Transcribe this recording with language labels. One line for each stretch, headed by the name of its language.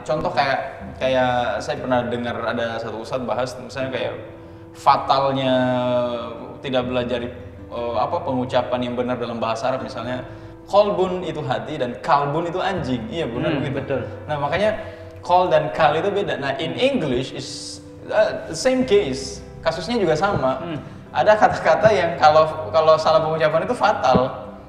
Indonesian: Contoh kayak saya pernah dengar ada satu ustadz bahas misalnya kayak fatalnya tidak belajar pengucapan yang benar dalam bahasa Arab, misalnya kolbun itu hati dan kalbun itu anjing. Iya benar begitu. Betul. Nah, makanya kol dan kal itu beda.
English: Nah, in English is the same case.
Indonesian: Kasusnya juga sama. Ada kata-kata yang kalau salah pengucapan itu fatal.